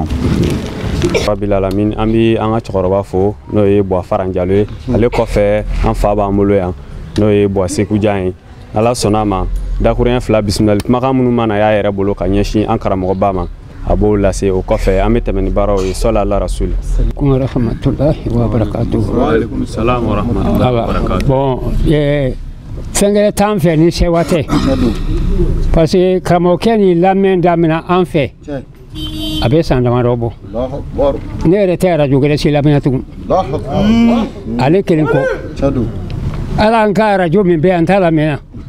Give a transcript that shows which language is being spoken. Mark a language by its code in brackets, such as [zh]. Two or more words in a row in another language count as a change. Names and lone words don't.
[ar] رب العالمين [bm] an bɛ an ka cɛkɔrɔba fo n'o ye Buwa Faran Jalo ye. Ale kɔfɛ an fa b'an bolo yan n'o ye Buwa Seku Jan ye. Ala sɔnna a ma dakuruɲɛ 2 bisimilali kumakan minnu mana y'a yɛrɛ bolo ka ɲɛsin an karamɔgɔba ma a b'o lase o kɔfɛ an bɛ tɛmɛ ni baaraw ye sɔli Ala rasuli. [ar] ورحمة الله وبركاته. وعليكم السلام ورحمة الله وبركاته. [bm] Bon fɛn gɛrɛ t'an fɛ ni sewa tɛ [fr] parce que [bm] karamɔgɔkɛ ni lamɛn daminɛ an fɛ a bɛ san damadɔ bɔ ne yɛrɛ tɛ radio gɛrɛ si lamɛn tugun ale kelen kɔ ala an ka radio min bɛ an t'a lamɛn